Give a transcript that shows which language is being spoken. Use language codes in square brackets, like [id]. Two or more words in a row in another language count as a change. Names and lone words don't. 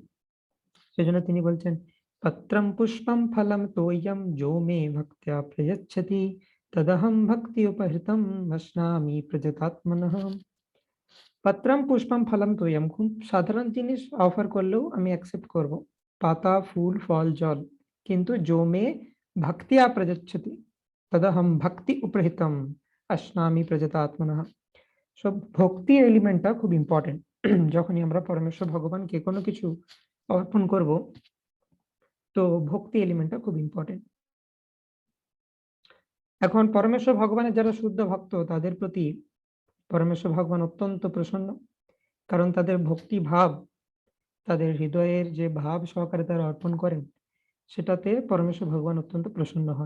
[bn] সেজন্য তিনি বলছেন [sa] পত্রম পুষ্পম ফলম তোয়ম যো মে ভক্ত্যা প্রয়চ্ছতি তদহম ভক্তি উপহৃতম ভস্নামি প্রজতাত্মনঃ। পত্রম পুষ্পম ফলম তোয়ম, [bn] খুব সাধারণ জিনিস অফার করলেও আমি অ্যাকসেপ্ট করব, পাতা ফুল ফল জল, [sa] किंतु जो मे भक्तिया प्रयच्छति तदहम भक्ति उपहृतम अश्नामी प्रजतात्मनः। [bn] সব ভক্তি এলিমেন্টটা খুব ইম্পর্টেন্ট। যখনই আমরা পরমেশ্বর ভগবানকে কোনো কিছু অর্পণ করব, তো ভক্তি এলিমেন্টটা খুব ইম্পর্টেন্ট। এখন পরমেশ্বর ভগবানের যারা শুদ্ধ ভক্ত, তাদের প্রতি পরমেশ্বর ভগবান অত্যন্ত প্রসন্ন, কারণ তাদের ভক্তি ভাব, তাদের হৃদয়ের যে ভাব সহকারে তারা অর্পণ করেন, সেটাতে পরমেশ্বর ভগবান অত্যন্ত প্রসন্ন হন।